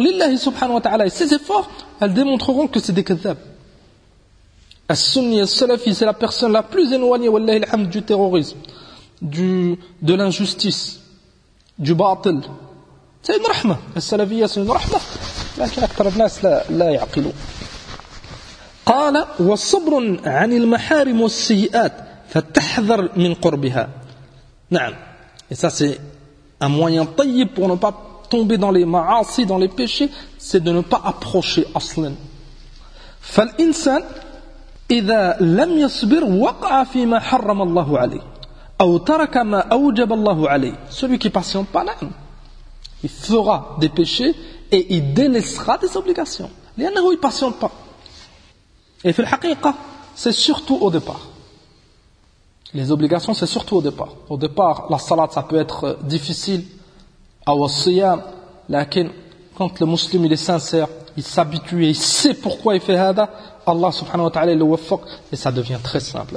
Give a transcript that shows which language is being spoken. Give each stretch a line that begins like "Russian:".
French: Lillahi subhanahu wa ta'ala. Et ces efforts, elles démontreront que c'est des kazab. As-sunni, as-salafi, c'est la personne la plus éloignée,
Arabic: wallahi alhamd,
French: du terrorisme, de l'injustice, du batil. C'est une rahma. As-salafiya, c'est une rahma.
Arabic: Lakin akthar an-nas la ya'qilou. قال والصبر عن المحارم والسيئات فتحذر من قربها. نعم.
French: Et ça c'est un moyen طيب pour ne pas tomber dans les ma'asi, dans les péchés, c'est de ne pas approcher aslan.
Arabic: فالإنسان إذا لم يصبر وقع فيما حرم الله عليه أو ترك ما أوجب الله عليه.
French: Celui qui patiente pas, نعم. Il fera des péchés et il délaissera des obligations. لأنه il patiente pas. Et fil haqiqa, c'est surtout au départ. Les obligations, c'est surtout au départ. Au départ, la salat, ça peut être difficile. Aw siyam, lakin, quand le musulman il est sincère, il s'habitue et il sait pourquoi il fait hada, Allah subhanahu wa ta'ala le waffaq, et ça devient très simple.